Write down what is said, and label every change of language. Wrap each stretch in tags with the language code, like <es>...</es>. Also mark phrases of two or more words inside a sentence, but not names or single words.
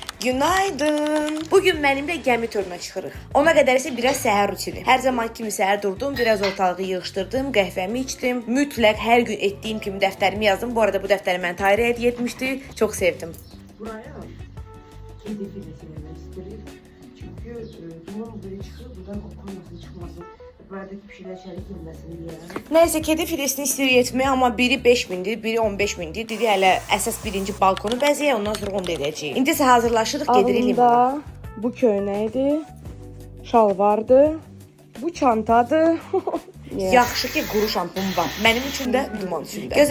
<az>Günaydın. Bugün mənimlə gəmi turuna çıxırıq. Ona qədər isə biraz səhər rutini. Hər zaman kimi səhər durdum, biraz ortalığı yığışdırdım, qəhvəmi içdim. Mütləq hər gün etdiyim kimi dəftərimi yazdım. Bu arada bu dəftəri mən Tahirə hədiyyə etmişdi. Çox sevdim.</az> <tr>Buraya kedi filesi vermek istedim. Çünkü duman böyle çıkıyor, buradan okunmasın, çıkmasın. Buradaki bir şeyler çelik girmesin diye.</tr> <az>Nəysə,</az> <tr>kedi filesini</tr> <az>istəyir etmək, amma biri 5000-dir, biri 15000-dir. Dedi hələ əsas birinci balkonu bəzəyək, ondan sonra onu da edəcəyik. İndi isə hazırlaşırıq, gedirik limana. Ağımda bu köynəkdir, şalvardır, bu çantadır. Yaxşı ki, quru şampun var. Mənim üçün də, duman üçün də.</az>